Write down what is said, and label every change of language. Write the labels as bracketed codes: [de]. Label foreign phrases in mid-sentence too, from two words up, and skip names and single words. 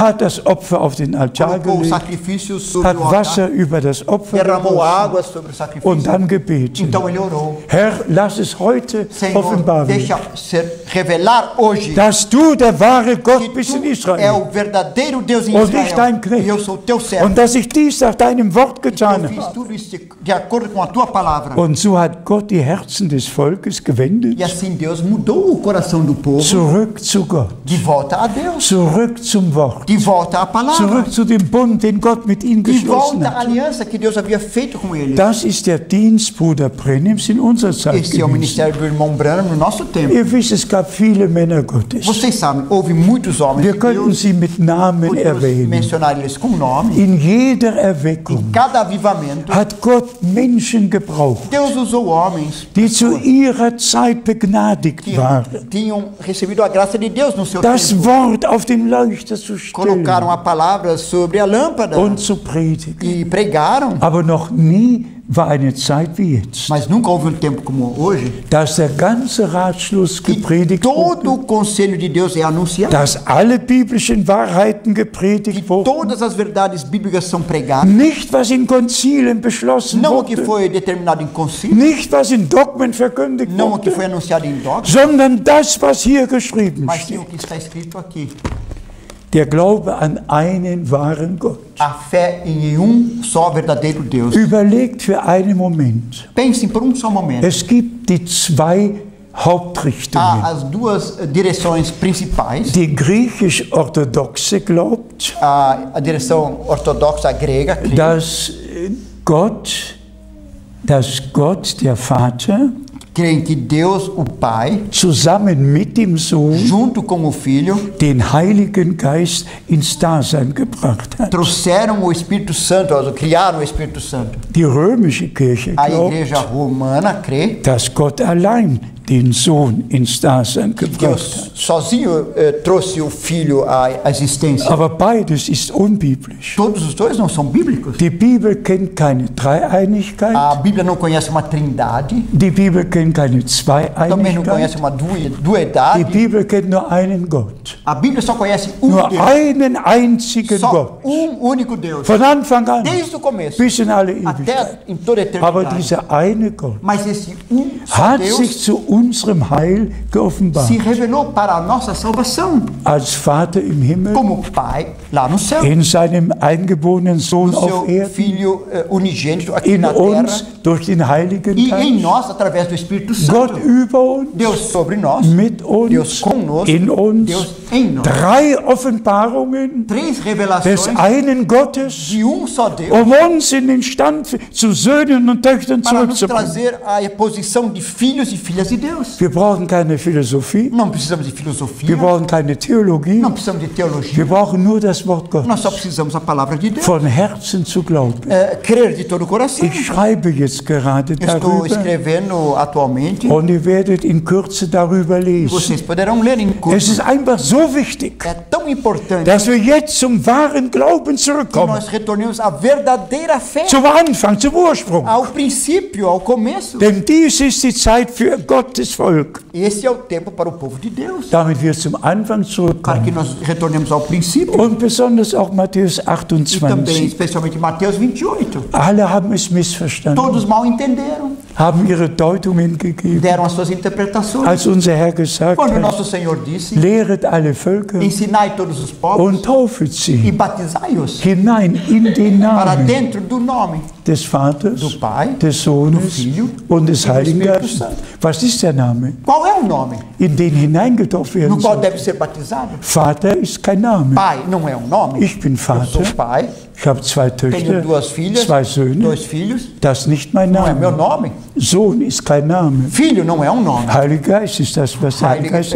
[de] hat das Opfer auf den Altar [pt] colocou o [de] gelegt, [pt] sacrifício sobre [de] hat [pt] o altar, [de] Wasser über das Opfer [pt] derramou [de] gegossen [pt] água sobre o [de] und [pt] sacrifício. [de] dann gebetet. [pt] Então ele orou: [de] Herr, lass es heute [pt] Senhor, [de] offenbar werden, [pt] deixa ser revelar hoje [de] dass du der wahre Gott [pt] que [de] bist in [pt] tu é [de] Israel [pt] o verdadeiro Deus em [de] und ich dein [pt] Israel, [de] Knecht. [pt] e eu sou teu servo. [de] und dass ich dies nach deinem Wort getan [pt] Eu fiz [de] habe. [pt] tudo isso de acordo com a tua palavra. [de] Und so hat Gott die Herzen des Volkes gewendet, [pt] E assim Deus mudou o coração do povo [de] zurück zu Gott, [pt] de volta a Deus, [de] zurück zum Wort, [pt] de volta à palavra, [de] zurück zu dem Bund, den Gott mit ihnen [pt] de [de] geschlossen [pt] volta à [de] hat. [pt] aliança que Deus havia feito com eles. [de] Das ist der Dienst Bruder Brennims in unserer Zeit [pt] Esse é o [de] gewesen. [pt] ministério do irmão Branham no nosso tempo. [de] Ihr wisst, es gab viele Männer Gottes. [pt] Vocês sabem, houve muitos homens [de] Wir [pt] de [de] könnten [pt] Deus, [de] sie mit Namen [pt] podemos [de] erwähnen. [pt] mencionar eles com nome. [de] In jeder Erweckung [pt] Cada avivamento, [de] hat Gott Menschen gebraucht, [pt] Deus usou homens [de] die zu ihrer Zeit begnadigt [pt] que [de] waren, [pt] tinham recebido a graça de Deus no seu [de] das [pt] tempo. [de] Wort auf den Leuchter zu stellen [pt] Colocaram a palavra sobre a lâmpada [de] und zu predigen. [pt] e pregaram. [de] Aber noch nie war eine Zeit wie jetzt, [pt] Mas nunca houve tempo como hoje [de] dass der ganze Ratschluss [pt] que [de] gepredigt [pt] todo [de] wurde, [pt] o conselho de Deus é anunciado, [de] dass alle biblischen Wahrheiten [pt] que [de] gepredigt wurden, [pt] todas as verdades bíblicas são pregadas, [de] nicht was in Konzilen beschlossen [pt] não o que [de] wurde, [pt] foi determinado em concílio, [de] nicht was in Dogmen verkündigt [pt] não o que [de] wurde, [pt] foi anunciado em dogma, [de] sondern das, was hier geschrieben [pt] mas sim [de] steht. [pt] o que está escrito aqui. [de] Der Glaube an einen wahren Gott. [pt] A fé em só verdadeiro Deus. [de] Überlegt für einen Moment. [pt] Pensem por só momento. [de] Es gibt die 2 Hauptrichtungen. [pt] Há as duas direções principais. [de] Die griechisch-orthodoxe glaubt, [pt] A direção ortodoxa grega, crê [de] dass Gott, der Vater, [pt] em que Deus, o Pai, [de] zusammen mit dem Sohn [pt] junto com o Filho, [de] den Heiligen Geist ins Dasein gebracht hat. [pt] trouxeram o Espírito Santo, criaram o Espírito Santo. [de] Die römische Kirche [pt] A [de] glaubt, [pt] igreja romana crê [de] dass Gott allein den Sohn ins Dasein [pt] que [de] gebracht [pt] Deus [de] hat. [pt] sozinho trouxe o Filho à existência. [de] Aber beides ist unbiblisch. [pt] Todos os dois não são bíblicos. [de] Die Bibel kennt keine Dreieinigkeit, [pt] A Bíblia não conhece uma trindade, [de] die Bibel kennt keine [pt] também não conhece [de] Zweieinigkeit, [pt] uma [de] die [pt] duedade. [de] Bibel kennt nur einen Gott. [pt] A Bíblia só conhece [de] Nur [pt] Deus, [de] einen einzigen [pt] só [de] Gott. [pt] único Deus, [de] Von Anfang an [pt] desde o começo [de] bis in alle Ewigkeit. [pt] até em toda a [de] Aber [pt] eternidade. [de] dieser eine Gott [pt] Mas esse só [de] hat [pt] Deus [de] sich zu unserem Heil geoffenbart. [pt] se revelou para a nossa salvação, [de] Als Vater im Himmel, [pt] como Pai lá no céu, [de] in seinem eingeborenen Sohn [pt] o [de] auf [pt] seu [de] Erden, [pt] Filho unigênito aqui [de] in [pt] na terra [de] uns durch den Heiligen [pt] e em [de] Geist, [pt] nós através do Espírito [de] Gott [pt] Santo. [de] über uns, [pt] Deus sobre nós, [de] mit [pt] Deus [de] uns, [pt] conosco, [de] in uns. [pt] Deus em nós. [de] 3 Offenbarungen [pt] 3 [de] des [pt] revelações [de] einen Gottes, [pt] de só Deus [de] um uns in den Stand zu Söhnen und Töchtern [pt] para nos [de] zurückzubringen. [pt] trazer a posição de filhos e filhas de Deus. [de] Wir brauchen keine Philosophie, [pt] Não precisamos de filosofia, [de] wir brauchen keine Theologie, [pt] não precisamos de teologia, [de] wir brauchen nur das Wort Gottes. [pt] nós só precisamos da palavra de Deus. [de] Von Herzen zu glauben. [pt] Crer de todo o coração. [de] Ich schreibe jetzt gerade [pt] Estou [de] darüber [pt] escrevendo atualmente, [de] und ihr werdet in Kürze darüber lesen. [pt] vocês poderão ler em [de] Es [pt] curso. [de] ist einfach so wichtig, [pt] É tão importante [de] dass wir jetzt zum wahren Glauben [pt] que [de] zurückkommen. [pt] nós retornemos à verdadeira fé, [de] Zum Anfang, zum Ursprung. [pt] ao princípio, ao começo. [de] Denn dies ist die Zeit für Gottes Volk. [pt] Esse é o tempo para o povo de Deus, [de] Damit wir zum Anfang [pt] para que [de] zurückkommen. [pt] nós retornemos ao princípio. [de] Und besonders auch Matthäus [pt] E também, [de] 28. [pt] especialmente Mateus 28. [de] Alle haben es missverstanden, [pt] Todos mal entenderam, [de] haben ihre Deutungen gegeben. [pt] deram as suas interpretações. [de] Als unser Herr gesagt [pt] Quando [de] hat, [pt] nosso Senhor disse, [de] lehret alle alle Völker [pt] ensinai todos os povos [de] und taufet [pt] e [de] sie [pt] batizai-os [de] hinein in den [pt] para [de] Namen [pt] dentro do nome [de] des Vaters, [pt] do Pai, [de] des Sohnes [pt] do Filho [de] und des [pt] e do [de] Heiligen [pt] Espírito [de] Geistes. [pt] Santo. [de] Was ist der Name? [pt] Qual é o nome [de] In den hineingetauft [pt] no [de] werden [pt] qual [de] soll. [pt] deve ser batizado? [de] Vater ist kein Name. [pt] Pai não é um nome. [de] Ich bin [pt] Eu sou [de] Vater, [pt] pai, [de] ich habe 2 [pt] tenho [de] Töchter, [pt] 2 filhas, [de] 2 Söhne. [pt] 2 filhos. [de] Das ist nicht mein [pt] Não é meu [de] Name. [pt] nome. [de] Sohn ist kein Name. [pt] Filho não é um nome. [de] Heiliger Geist ist das, was der Heilige Geist ist.